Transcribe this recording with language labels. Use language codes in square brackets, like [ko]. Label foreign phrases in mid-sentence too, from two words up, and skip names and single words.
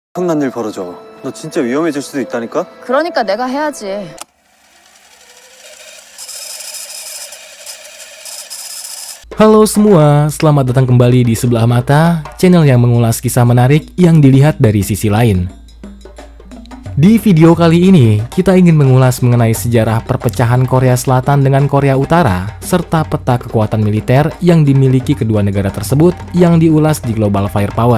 [ko] 엄청난 일 벌어져. 너 진짜 위험해질 수도 있다니까? 그러니까 내가 해야지. [id] Halo semua, selamat datang kembali di Sebelah Mata, channel yang mengulas kisah menarik yang dilihat dari sisi lain. Di video kali ini, kita ingin mengulas mengenai sejarah perpecahan Korea Selatan dengan Korea Utara, serta peta kekuatan militer yang dimiliki kedua negara tersebut yang diulas di Global Firepower.